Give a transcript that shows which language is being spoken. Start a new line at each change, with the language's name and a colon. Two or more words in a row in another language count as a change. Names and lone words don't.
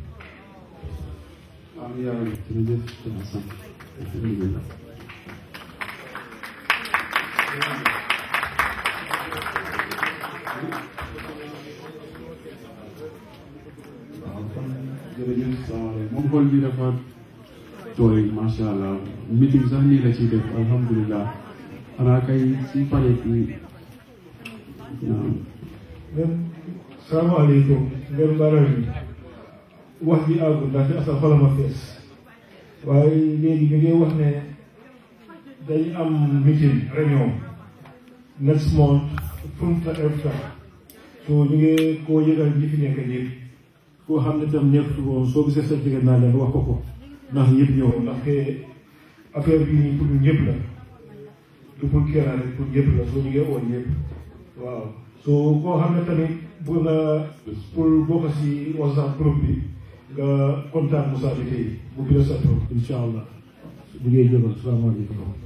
Wolof: waaw yàlla jërëjëf jërëjëf salaamaaleykum moom xool bi dafa tooy
Arabic: ما شاء الله
Wolof: meeting sax nii la ciy def alhamdulilah xanaa kay si pare bi naam. salaamaaleykum ngeen baral mi wax ji àggul ndaxte asa xolama fees waaye léegi ñu ngi wax ne dañu am meeting réunion
English: next month
Wolof: Funta Efta so ñu ngi koo yëgal ñi fi nekk ñëpp koo xam ne tam nekk ko soo gisee sa jigéen naa leen wax ko ndax ñëpp ñëw ndaxte affaire bii nii pour ñun ñëpp la du pour kenn rek pour ñëpp la soo ñu ngi woon ñëpp waaw soo koo xam ne tamit bëgg nga pour bokk si WhatsApp groupe bi nga contact Moussa bi tey bu bi la sa tur
Arabic: إن شاء الله
Wolof: bu ngeen jëloon salaamaaleykum.